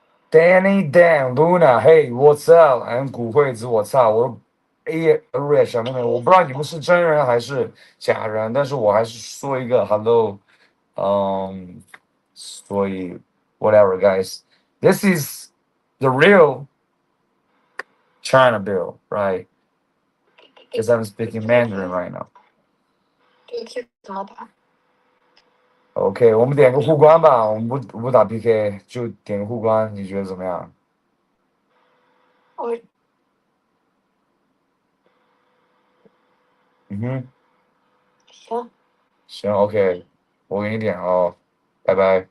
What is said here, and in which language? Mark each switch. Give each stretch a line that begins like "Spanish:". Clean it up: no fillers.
Chinese: Danny Dan Luna，
English: Hey，What's up？
Chinese: 古惠子，我操，我 Area 小妹妹，我不知道你们是真人还是假人，但是我还是说一个 Hello，所以 whatever guys，
English: this is the real China bill, right? Because I'm speaking Mandarin right now.
Chinese: 这个 Q 怎么打？ OK，我们点个互关吧，我们不打 PK，就点个互关，你觉得怎么样？我嗯哼，行。行 OK，我给你点哦，拜拜。